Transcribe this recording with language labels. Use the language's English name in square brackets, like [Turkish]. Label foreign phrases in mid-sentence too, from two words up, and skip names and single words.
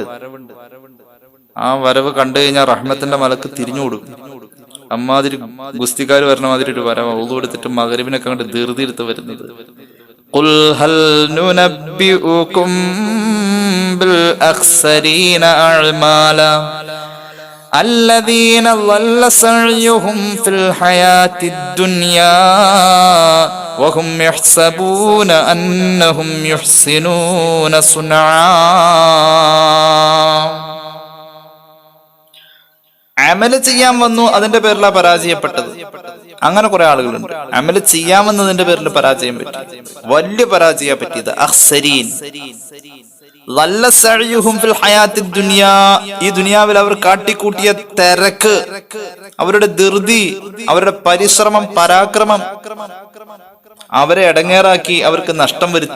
[Malayalam] ആ വരവ് കണ്ടു കഴിഞ്ഞാൽ റഹ്മത്തിന്റെ മലക്ക് തിരിഞ്ഞു കൊടുക്കും. അമ്മാതിരി ഗുസ്തിക്കാർ വരണ മാതിരി ഒരു വരവ് ഒളു എടുത്തിട്ട് മഗ്‌രിബിനൊക്കെ കണ്ട് ധൃതി എടുത്ത് വരുന്നത്. [Arabic] قل هل ننبئكم بالأخسرين أعمالا الذين ضل سعيهم في الحياة الدنيا وهم يحسبون أنهم يحسنون صنعا. [Malayalam] അമല് ചെയ്യാൻ വന്നു, അതിന്റെ പേരിലാണ് പരാജയപ്പെട്ടത്. അങ്ങനെ കുറെ ആളുകളുണ്ട്. അമല് ചെയ്യാമെന്നതിന്റെ പേരിൽ പരാജയം പറ്റി, വലിയ പരാജയം പറ്റിയത് അഖ്സരീൻ. ഈ ദുനിയാവിൽ അവർ കാട്ടിക്കൂട്ടിയ തിരക്ക്, അവരുടെ ധൃതി, അവരുടെ പരിശ്രമം, പരാക്രമം അവരെ ഇടങ്ങേറാക്കി, അവർക്ക് നഷ്ടം വരുത്തി.